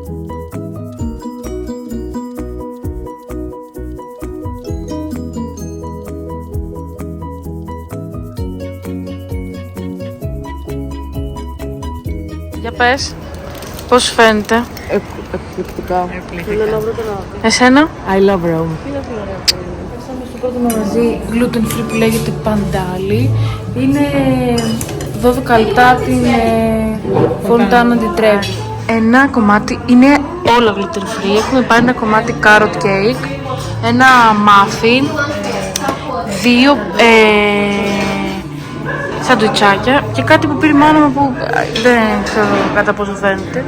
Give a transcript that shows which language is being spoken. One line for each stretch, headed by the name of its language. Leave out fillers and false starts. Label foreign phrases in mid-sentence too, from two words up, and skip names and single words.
Greek: Για πες, πώς φαίνεται? Εκπληκτικά. Εσένα?
English: I love Rome.
Greek: Ήρθαμε στο πρώτο μαγαζί
English: gluten free
Greek: που λέγεται Παντάλι. Είναι 12 λεπτά από την Fontana di Trevi. Ένα κομμάτι είναι όλα
English: gluten free.
Greek: Έχουμε πάρει ένα κομμάτι
English: carrot cake,
Greek: ένα muffin, δύο σαντουιτσάκια και κάτι που πήρε η μάνα μου που δεν ξέρω κατά πόσο φαίνεται.